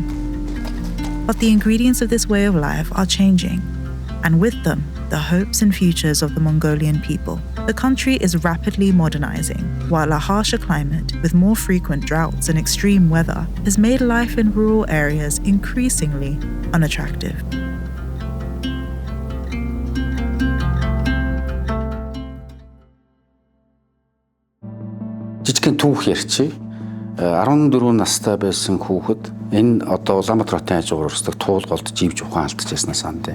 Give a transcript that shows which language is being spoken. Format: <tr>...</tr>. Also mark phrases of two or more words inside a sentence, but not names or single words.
<en>But the ingredients of this way of life are changing, and with them, the hopes and futures of the Mongolian people. The country is rapidly modernizing, while a harsher climate with more frequent droughts and extreme weather has made life in rural areas increasingly unattractive.</en> <mn>Жижигхэн түүх ярьчих. 14 настай байсан хүүхэд энэ одоо Улаанбаатар хотын хажуугаар өрсөлдөх туул голд живж ухаан алдчихснаас андаа.</mn>